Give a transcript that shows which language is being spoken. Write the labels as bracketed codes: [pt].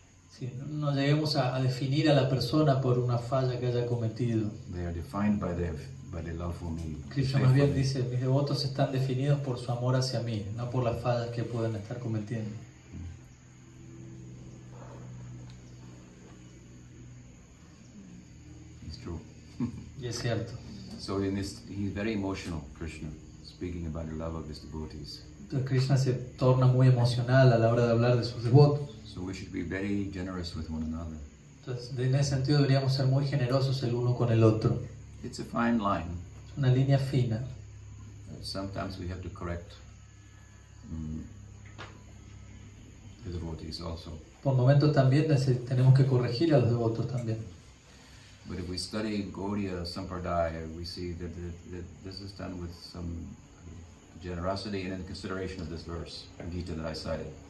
[es] Sí, no lleguemos a definir a la persona por una falla que haya cometido. [en] They are defined by their love for me. [es] Krishna más bien dice, mis devotos están definidos por su amor hacia mí, no por las fallas que pueden estar cometiendo. [en] It's true. [es] Y es cierto. [en] So he's very emotional, Krishna, speaking about the love of his devotees. [es] Entonces Krishna se torna muy emocional a la hora de hablar de sus devotos. [en] So we should be very generous with one another. [es] Entonces, en ese sentido deberíamos ser muy generosos el uno con el otro. [en] It's a fine line. [es] Es una línea fina. [en] Sometimes we have to correct the devotees also. [es] Por momentos también tenemos que corregir a los devotos también. [en] But if we study Gaudiya Sampradaya, we see that this is done with some generosity and in consideration of this verse, Gita that I cited.